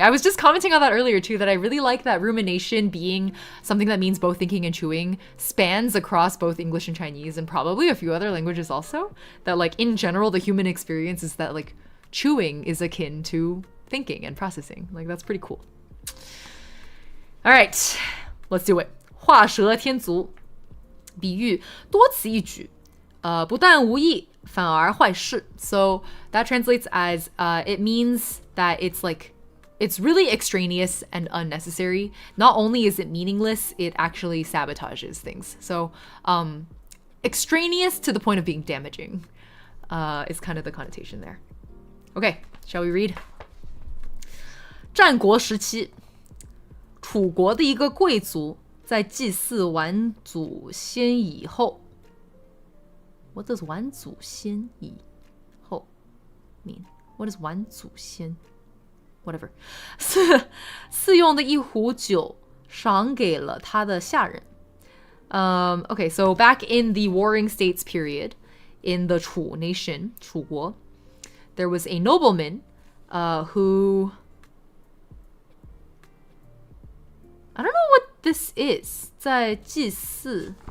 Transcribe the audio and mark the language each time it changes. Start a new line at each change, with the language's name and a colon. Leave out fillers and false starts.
English: I was just commenting on that earlier too, that I really like that rumination being something that means both thinking and chewing spans across both English and Chinese and probably a few other languages also. That like in general, the human experience is that like chewing is akin to thinking and processing. Like that's pretty cool. All right, let's do it.
Chinese: 画蛇添足，比喻多此一举，不但无益，反而坏事.
English: So that translates as it means that it's like it's really extraneous and unnecessary. Not only is it meaningless, it actually sabotages things. So extraneous to the point of being damaging is kind of the connotation there. Okay, shall we read?
Chinese: 战国时期，楚国的一个贵族在祭祀完祖先以后
English: What does
Chinese: 完祖先以后 mean?
English: What is 完祖先?Whatever.
Chinese: 赐用的一壶酒赏给了他的下人.
English: Okay, so back in the Warring States period, in the Chu nation, 楚国, there was a nobleman who... I don't know what this is. 在祭祀.